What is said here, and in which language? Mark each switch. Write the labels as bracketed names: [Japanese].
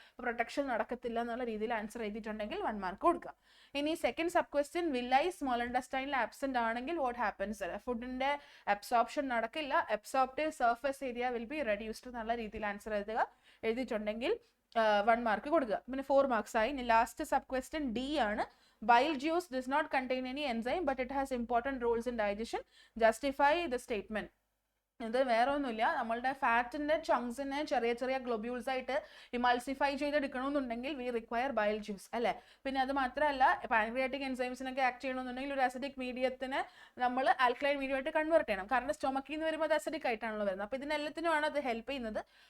[Malayalam] Protection നടക്കത്തില്ല എന്നുള്ള രീതിയിൽ ആൻസർ എഴുതിയിട്ടുണ്ടെങ്കിൽ 1 മാർക്ക് കൊടുക്കുക. ഇനി second sub question, villi small ഇൻഡസ്റ്റൈനിൽ absent ആണെങ്കിൽ [English] What happens? [Malayalam] ഫുഡിന്റെ അബ്സോർപ്ഷൻ നടക്കില്ല. [English] absorptive surface area will be reduced [Malayalam] എന്നുള്ള രീതിയിൽ ആൻസർ എഴുതിയിട്ടുണ്ടെങ്കിൽ 1 മാർക്ക് കൊടുക്കുക. പിന്നെ 4 മാർക്സ് ആയി. ഇനി ലാസ്റ്റ് സബ് ക്വസ്റ്റ്യൻ ഡി ആണ്. [English] Bile juice does not contain any enzyme but it has important roles in digestion. Justify the statement. [Malayalam] ഇത് വേറെ ഒന്നുമില്ല, നമ്മളുടെ ഫാറ്റിന്റെ ചങ്സിനെ ചെറിയ ചെറിയ ഗ്ലോബ്യൂൾസ് ആയിട്ട് ഇമൾസിഫൈ ചെയ്തെടുക്കണമെന്നുണ്ടെങ്കിൽ [English] we require bile juice [Malayalam] അല്ലേ. പിന്നെ അത് മാത്രമല്ല, പാൻക്രിയാറ്റിക് എൻസൈംസിനൊക്കെ ആക്ട് ചെയ്യണമെന്നുണ്ടെങ്കിൽ ഒരു അസിഡിക് മീഡിയത്തിനെ നമ്മൾ ആൽക്കലൈൻ മീഡിയമായിട്ട് കൺവേർട്ട് ചെയ്യണം. കാരണം സ്റ്റൊമക്കിൽ നിന്ന് വരുമ്പോൾ അത് അസിഡിക് ആയിട്ടാണല്ലോ വരുന്നത്. അപ്പോൾ ഇതിനെല്ലാത്തിനുമാണ് അത് ഹെൽപ്പ് ചെയ്യുന്നത്.